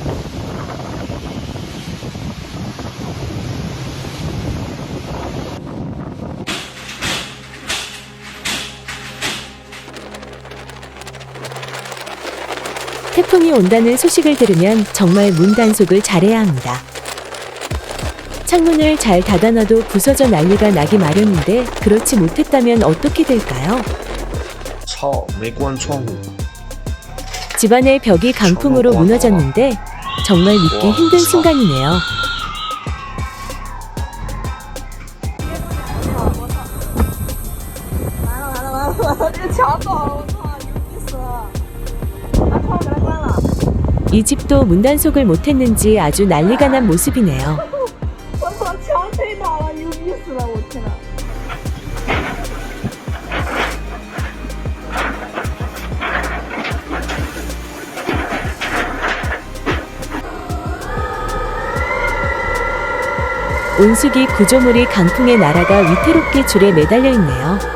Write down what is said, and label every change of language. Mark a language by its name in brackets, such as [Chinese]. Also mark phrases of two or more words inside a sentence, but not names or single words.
[Korean] 태풍이 온다는 소식을 들으면 정말 문 단속을 잘해야 합니다. 창문을 잘 닫아놔도 부서져 난리가 나기 마련인데 그렇지 못했다면 어떻게 될까요? [Chinese] 操，没关窗户。 [Korean] 집안의 벽이 강풍으로 무너졌는데 정말 믿기 힘든 순간이네요. 이 집도 문단속을 못했는지 아주 난리가 난 모습이네요. [Chinese] 我操，墙推倒了，牛逼死了！我天呐！ [Korean] 온수기 구조물이 강풍에 날아가 위태롭게 줄에 매달려 있네요.